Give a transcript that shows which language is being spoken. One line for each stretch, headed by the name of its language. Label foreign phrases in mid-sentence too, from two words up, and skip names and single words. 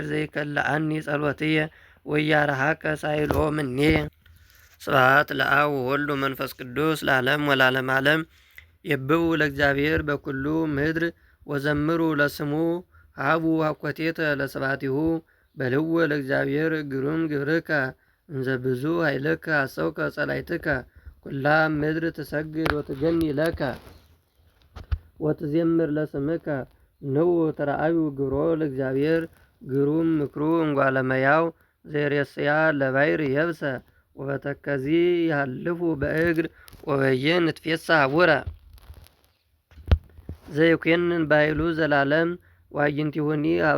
Geez: ዘይከልአኒ ጸሎትየ ወያርሐቀ ሳይሎ እምኔየ ስብሐት ለአብ ወወልድ ወመንፈስ ቅዱስ ለዓለም ወለዓለመ ዓለም የብቡ ለእግዚአብሔር በኩሉ ምድር ወዘምሩ ለስሙ ሀቡ አኮቴተ ለስብሐቲሁ በልዎ ለእግዚአብሔር ግሩም ግብርከ እንዘ ብዙ ኃይልከ አሰውከ ጸላእትከ ኩላ ምድር ትሰግድ ወትገኒ ለከ ወትዜምር ለስምከ ንዑ ተረአዩ ግብሮ ለእግዚአብሔር ግሩም ምክሩ እንጓለመያው ዘይሬስያ ለባሕር የብሰ ወበተከዚ ያልፉ በእግር ወበየ ንትፌሳ ውረ ዘይኮንን በኃይሉ ዘላለም ወአዕይንቲሆኒ ኀበ